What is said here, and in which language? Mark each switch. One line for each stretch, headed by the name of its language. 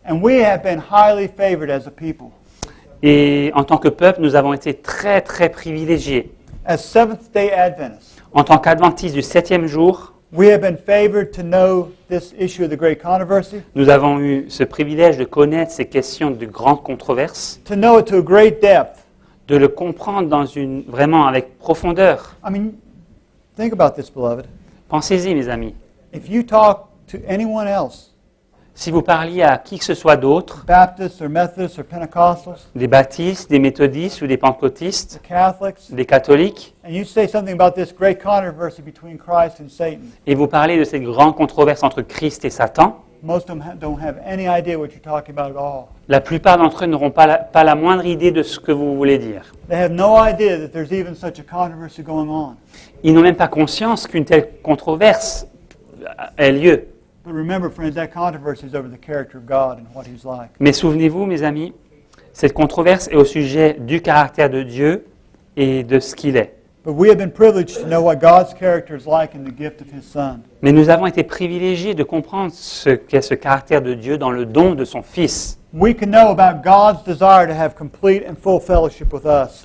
English: And we have been highly favored as a people.
French: Et en tant que peuple, nous avons été très, très privilégiés.
English: As Seventh-day Adventists,
French: En tant qu'adventistes du 7e jour,
English: we have been favored to know this issue of the great controversy,
French: nous avons eu ce privilège de connaître ces questions de grandes controverses,
English: to know it to a great depth.
French: de le comprendre vraiment avec profondeur.
English: I mean, think about this, beloved.
French: Pensez-y, mes amis.
English: If you talk to anyone else,
French: Si vous parliez à qui que ce soit d'autre,
English: Baptists or Methodists or Pentecostals,
French: des baptistes, des méthodistes ou des pentecôtistes,
English: the Catholics,
French: des catholiques,
English: and you say something about this great controversy between Christ and Satan,
French: et vous parlez de cette grande controverse entre Christ et Satan,
English: most of them don't have any idea what you're talking about at all.
French: La plupart d'entre eux n'auront pas la moindre idée de ce que vous voulez dire.
English: They have no idea that there's even such a controversy going on.
French: Ils n'ont même pas conscience qu'une telle controverse ait lieu.
English: But remember, friends, that controversy is over the character of God and what He's like.
French: Mais souvenez-vous, mes amis, cette controverse est au sujet du caractère de Dieu et de ce qu'il est.
English: But we have been privileged to know what God's character is like in the gift of His Son.
French: Mais nous avons été privilégiés de comprendre ce qu'est ce caractère de Dieu dans le don de son Fils.
English: We can know about God's desire to have complete and full fellowship with us.